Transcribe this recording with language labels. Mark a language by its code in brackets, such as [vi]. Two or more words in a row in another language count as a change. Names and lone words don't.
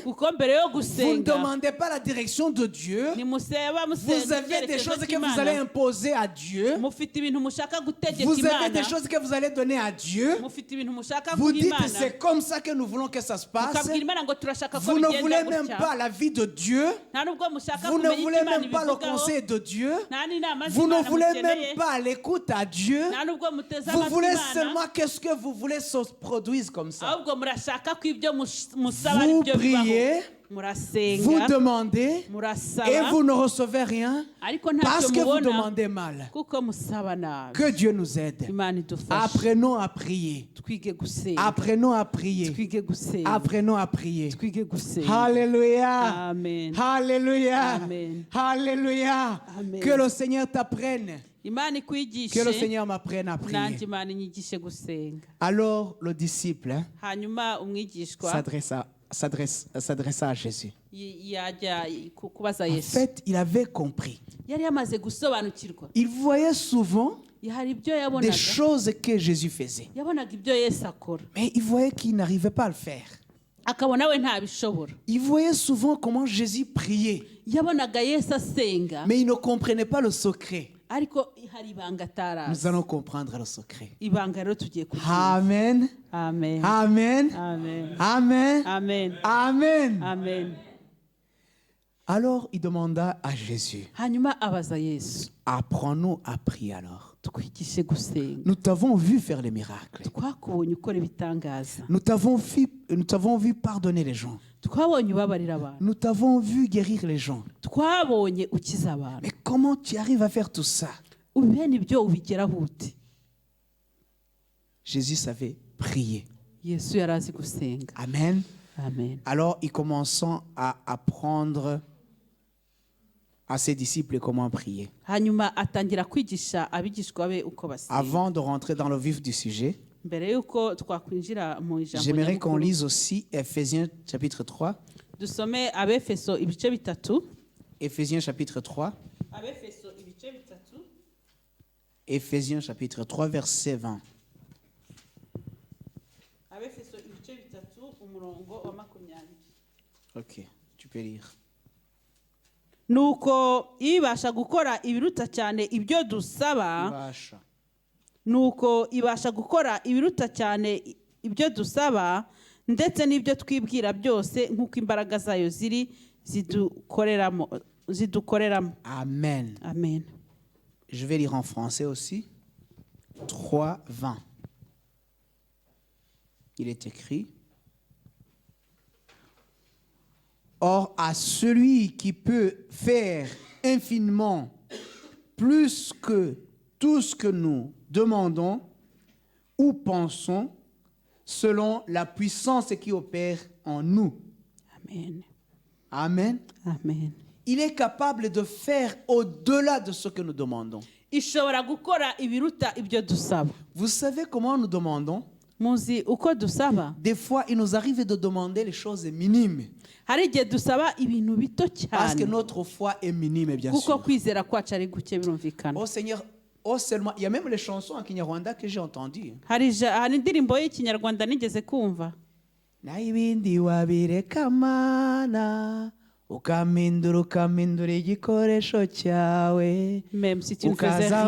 [rw] Kuko mbere yo [fr] vous ne [rw] gusenga [fr] demandez pas la direction de Dieu. [rw] nimuseba [fr] Vous avez des choses que vous allez imposer à Dieu. [rw] mufite ibintu mushaka gutegeka [fr] Vous avez [rw] Imana, [fr] des choses que vous allez donner à Dieu. [rw] mufite ibintu mushaka [fr] Vous [rw] guha [fr] dites [rw] Imana, [fr] c'est comme ça que nous voulons que ça se passe. [rw] mukabwira Imana ngo turashaka ko [fr] Vous ne [rw] bigenda [fr] voulez même [rw] gutya. [fr] pas la vie de Dieu. [rw] Nta nubwo mushaka [fr] Vous ne [rw] kumenya [fr] voulez [rw] icyo Imana [fr] même pas le [rw] ibivugaho, [fr] conseil de Dieu. [rw] nta n'inama [fr] Vous ne [rw] z'Imana [fr] voulez [rw] mukeneye, [fr] même pas l'écoute à Dieu. [rw] nta nubwo muteze [fr] Vous [rw] amatwi [fr] voulez [rw] Imana, [fr] seulement qu'est-ce que vous voulez se produise comme ça. [rw] ahubwo murashaka ko ibyo musaba ari [fr] Vous [rw] byo bibaho. [fr] priez, vous [rw] murasenga [fr] demandez et [rw] murasaba [fr] vous ne recevez rien [rw] ariko [fr] parce [rw] ntacyo [fr] que vous [rw] mubona [fr] demandez mal. [rw] kuko musaba nabi. [fr] Que Dieu nous aide. [rw] Imana idufashe [fr] Apprenons à prier. [rw] twige gusenga [fr] Apprenons à prier. [rw] twige gusenga [fr] Apprenons à prier. [rw] twige gusenga. [fr] Alléluia. Amen. Alléluia. Amen. Alléluia. Amen. Que le Seigneur t'apprenne. [rw] Imana [fr] Que le [rw] ikwigishe [fr] Seigneur m'apprenne à [rw] nanjye [fr] prier. [rw] Imana inyigishe gusenga. [fr] Alors le disciple [rw] Hanyuma umwigishwa [fr] s'adressa à Jésus. [rw] yajya kubaza [fr] En [rw] Yesu. [fr] fait, il avait compris. [rw] Yari yamaze gusobanukirwa. [fr] Il voyait souvent [rw] Hari ibyo [fr] des [rw] yabonaga. [fr] choses que Jésus faisait. [rw] Yabonaga ibyo Yesu akora. [fr] Mais il voyait qu'il n'arrivait pas à le faire. [rw] Akabona we ntabishobora. [fr] Il voyait souvent comment Jésus priait. [rw] Yabonaga Yesu asenga. [fr] Mais il ne comprenait pas le secret. [rw] Ariko hari ibanga atarazi. [fr] Nous allons comprendre le secret. [rw] Ibanga rero tugiye kuryumva. Amen. Amen. Amen. Amen. Amen. Amen. Amen. Amen. [fr] Alors il demanda à Jésus, [rw] Hanyuma abaza Yesu. [fr] apprends-nous à prier alors. [rw] Twigishe gusenga. [fr] Nous t'avons vu faire les miracles. [rw] Twakubonye ukora ibitangaza. [fr] Nous t'avons vu pardonner les gens. [rw] Twabonye ubabarira abantu. [fr] Nous t'avons vu guérir les gens. [rw] Twabonye ukiza abantu. [fr] Mais comment tu arrives à faire tout ça? [rw] Bene ibyo ubigeraho ute? [fr] Jésus savait prier. [rw] Yesu yari azi gusenga. Amen. Amen. [fr] Alors ils commençant à apprendre à ses disciples comment prier. [rw] Hanyuma atangira kwigisha abigishwa be uko basenga. [fr] Avant de rentrer dans le vif du sujet, [rw] Mbere yuko twakwinjira mu ijambo [fr] j'aimerais qu'on [rw] nyamukuru, [fr] lise aussi Ephésiens chapitre 3. [rw] dusome Abefeso ibice bitatu. [fr] Ephésiens chapitre 3. [rw] Abefeso ibice bitatu. [fr] Ephésiens chapitre 3, verset 20. [rw] Abefeso ibice bitatu umurongo wa 20. [fr] Ok, tu peux lire. [rw] Nuko ibasha gukora ibiruta cyane ibyo dusaba. Ibasha. Nuko ibasha gukora ibiruta cyane ibyo dusaba ndetse n'ibyo twibwira byose nk'uko imbaraga zayo ziri zidukoreramo. Amen. Amen. [fr] Je vais lire en français aussi. 3, 20. Il est écrit. Or, à celui qui peut faire infiniment plus que tout ce que nous demandons ou pensons, selon la puissance qui opère en nous. Amen. Amen. Amen. Il est capable de faire au-delà de ce que nous demandons. [rw] Ishobora gukora ibiruta ibyo dusaba. [fr] Vous savez comment nous demandons? [rw] Muzi uko dusaba? [fr] Des fois, il nous arrive de demander les choses minimes. [rw] Hari igihe dusaba ibintu bito [fr] Parce que [rw] cyane. [fr] notre foi est minime, bien [rw] Kuko [fr] sûr. [rw] kwizera kwacu ari guke birumvikana. [fr] Oh Seigneur, oh seulement, il y a même les chansons en Kinyarwanda que j'ai entendues. [rw] Hari indirimbo y'ikinyarwanda nigeze kumva. Na ibindi wabireka mana, ukamindura igikoresho cyawe, [fr] Même si tu ne faisais rien